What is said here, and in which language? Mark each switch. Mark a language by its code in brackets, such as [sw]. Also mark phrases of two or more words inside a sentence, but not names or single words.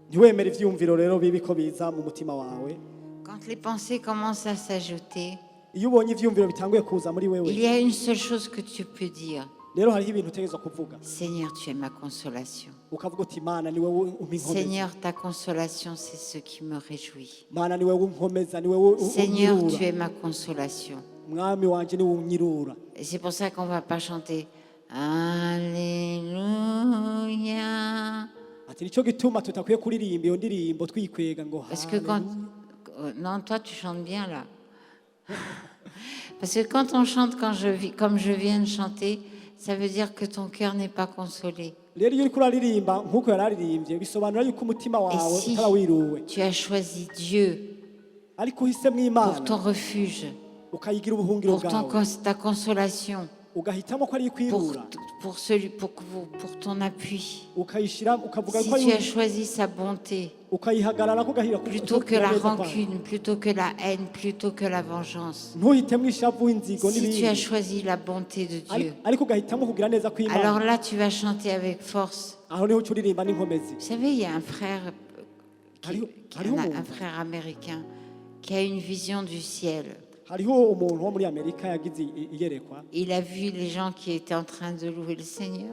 [fr] Quand les pensées commencent à s'ajouter, il y a une seule chose que tu peux dire. Seigneur, tu es ma consolation. Seigneur, ta consolation, c'est ce qui me réjouit. Seigneur, tu es ma consolation. [rn] mwami wanje ni unyirura. [fr] Et c'est pour ça qu'on ne va pas chanter Alléluia. [rn] Ati nico gituma tutakwiye kuririmba iyo ndirimbo twikwega ngo [fr] Parce que quand... Non, toi tu chantes bien là. Parce que quand on chante comme je viens de chanter, ça veut dire que ton cœur n'est pas consolé. [rn] Rero iyo uriko uraririmba nkuko yararirimbye bisobanura yuko umutima [fr] Et [rn] wawe [fr] si [rn] utarawiruwe. [fr] tu as choisi Dieu [rn] Ariko uhisemwo [fr] pour [rn] Imana [fr] ton refuge, [rn] ukayigira ubuhungiro [fr] pour [rn] bwawe [fr] ta consolation, [rn] ugahitamo ko ari ikwirura [fr] pour ton appui, [rn] ukayishira ukavuga [fr] si [rn] ko [fr] tu as choisi sa bonté, [rn] ukayihagarara ko gahira [fr] plutôt que la rancune, plutôt que la haine, plutôt que la vengeance, [rn] ntuhitemo ishavu inzigo [fr] si tu [rn] n'ibindi [fr] as choisi la bonté de Dieu, [rn] ariko ugahitamo kugira neza kw'Imana [fr] alors là tu vas chanter avec force. [rn] aho niho uca uririmba n'inkomezi. [fr] Vous savez, il y a un frère, un frère américain qui a une vision du ciel. [rn] Hariho umuntu wo muri Amerika yagize iyerekwa [fr] Il a vu les gens qui étaient en train de louer le Seigneur.